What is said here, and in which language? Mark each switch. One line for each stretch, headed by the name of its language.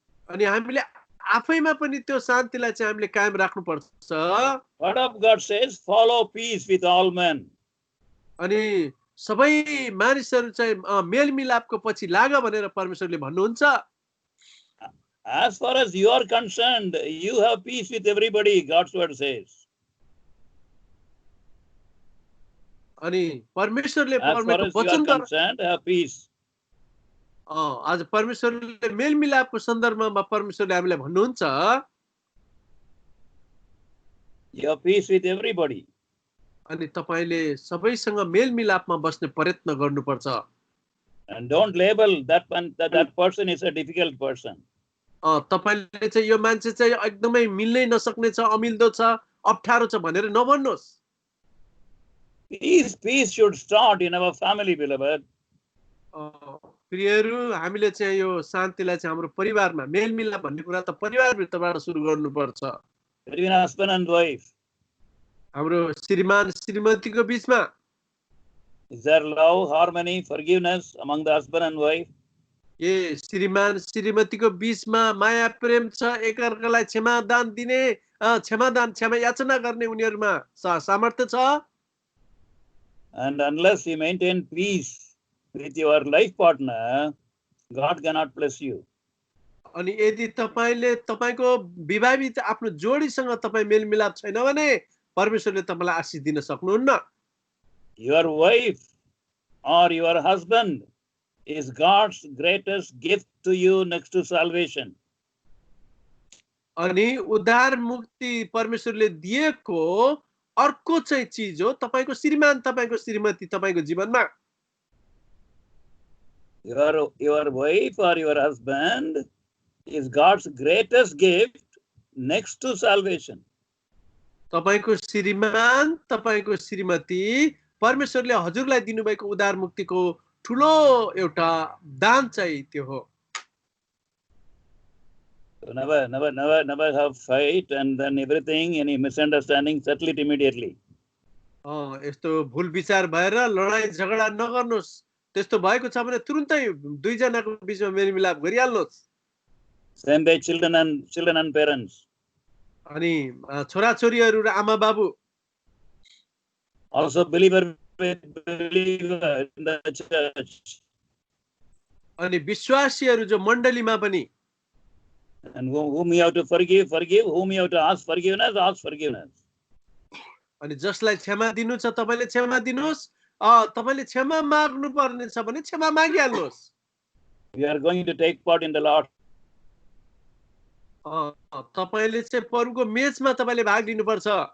Nepali: अनि हामीले आफैमा पनि त्यो शान्तिलाई चाहिँ हामीले कायम राख्नुपर्छ।
English: Word of God says, follow peace with all men.
Nepali: अनि सबै मानिसहरू चाहिँ मेलमिलापको पछि लाग भनेर परमेश्वरले भन्नुहुन्छ।
English: As far as you are concerned, you have peace with everybody, God's word says.
Nepali: अनि परमेश्वरले
English: As far
Nepali: परमेश्वरको
English: as you are
Nepali: वचनद्वारा
English: concerned, have peace.
Nepali: आज परमेश्वरले मेलमिलापको सन्दर्भमा परमेश्वरले हामीलाई भन्नुहुन्छ,
English: You have peace with everybody.
Nepali: अनि तपाईले सबैसँग मेलमिलापमा बस्ने प्रयत्न गर्नुपर्छ।
English: And don't label that person is a difficult person.
Nepali: तपाईले चाहिँ यो मान्छे चाहिँ एकदमै मिल्नै नसक्ने छ, अमिल्दो छ, अप्ठ्यारो छ भनेर नभन्नुहोस्।
English: Peace should start in our family, beloved.
Nepali: प्रियहरू, हामीले चाहिँ यो शान्तिलाई चाहिँ हाम्रो परिवारमा मेलमिलाप भन्ने कुरा त परिवारभित्रबाट सुरु गर्नुपर्छ।
English: Between husband and wife.
Nepali: हाम्रो श्रीमान श्रीमतीको बीचमा
English: Is there love, harmony, forgiveness among the husband and wife?
Nepali: श्रीमान श्रीमतीको बीचमा माया प्रेम छ, एकअर्कालाई क्षमादान दिने, क्षमा याचना गर्ने उनीहरुमा सामर्थ्य छ।
English: And unless you maintain peace with your life partner, God cannot bless you.
Nepali: अनि यदि तपाईले तपाईको विवाहित आफ्नो जोडीसँग तपाई मेलमिलाप छैन भने परमेश्वरले तपाईलाई आशीष दिन सक्नुहुन्न।
English: Your wife or your husband is God's greatest gift to you next to salvation.
Nepali: अनि उद्धार मुक्ति परमेश्वरले दिएको अर्को चाहिँ चीज हो तपाईको श्रीमान तपाईको श्रीमती तपाईको जीवनमा।
English: Your wife or your husband is God's greatest gift next to salvation.
Nepali: तपाईको श्रीमान तपाईको श्रीमती परमेश्वरले हजुरलाई दिनुभएको उद्धार मुक्तिको ठूलो एउटा दान चाहिँ त्यो हो।
English: So never have fight and then everything, any misunderstanding, settle it immediately.
Nepali: यस्तो भूल विचार भएर लडाई झगडा नगर्नुस्। त्यस्तो भएको छ भने तुरुन्तै दुई जनाको बीचमा मेलमिलाप गरिहाल्नुस्।
English: Same way children and parents.
Nepali: अनि छोरा छोरीहरु र आमा बाबु
English: Also believer with believer in the church.
Nepali: अनि विश्वासीहरु जो मण्डलीमा पनि
English: And whom you have to forgive, whom you have to ask forgiveness.
Nepali: अनि जसलाई क्षमा दिनु छ तपाईले क्षमा दिनुस्, तपाईले क्षमा माग्नु पर्ने छ भने क्षमा मागिहाल्नुस्।
English: We are going to take part in the Lord.
Nepali: तपाईले चाहिँ प्रभुको मेचमा तपाईले भाग लिनु पर्छ।